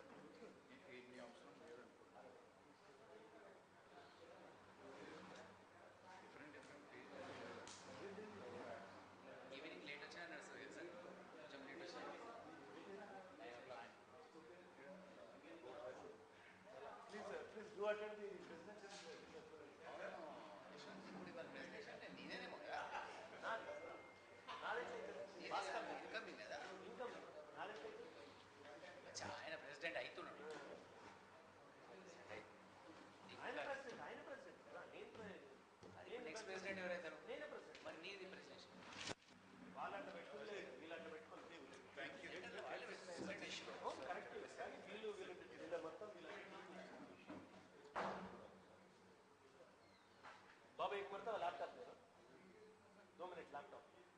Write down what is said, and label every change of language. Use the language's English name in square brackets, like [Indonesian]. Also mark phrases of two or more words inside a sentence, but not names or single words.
[English] evening late [Telugu] వచ్చినా నడుస్తుంది సార్ కొంచెం లేట్ వచ్చినా [English] Please do attend the presentation. [Telugu] నేనేమో ఇన్కమింగ్ కదా ఆయన ప్రెసిడెంట్ అవుతున్నాడు అది [English] next president [Telugu] ఎవరైతారు మరి నీది ప్రెసిడెంట్ వాళ్ళంట పెట్టుకోలే వీళ్ళంట పెట్టుకోలే [English] thank you correct [Telugu] కానీ వీళ్ళ మొత్తం [Hindi] बाबा एक मरतबा लैपटॉप दे दो 2 मिनट लैपटॉप